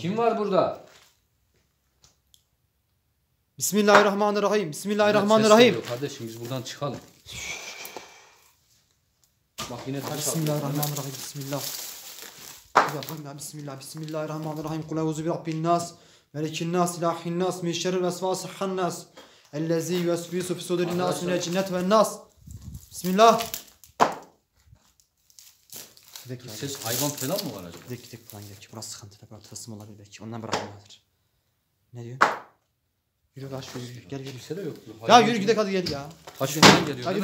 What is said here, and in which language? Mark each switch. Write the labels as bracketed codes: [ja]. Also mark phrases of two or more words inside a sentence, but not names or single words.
[tr] Kim var burada? Bismillahirrahmanirrahim. Evet, ses Bismillahirrahmanirrahim. geliyor kardeşim biz buradan çıkalım. Bak yine taş atıyor. Bismillahirrahmanirrahim. Bismillah. Bir bakayım ya. Bismillah. Bismillahirrahmanirrahim. [ar] قل أعوذ برب الناس ملك الناس إله الناس. من شر الوسواس الخناس الذي يوسوس في صدور الناس من الجنة والناس. [tr] Bismillah. Gidelim. Ses hayvan falan mı var acaba? Gidelim falan gidelim. Burası sıkıntılı. Burası tılsım olabilir belki. Ondan bırakmalıdır. Ne diyor? Yürü kaç yürü. Gel yürü. Kimse de yok. Ya yürü gidelim hadi gel ya. Taş falan geliyor Hadi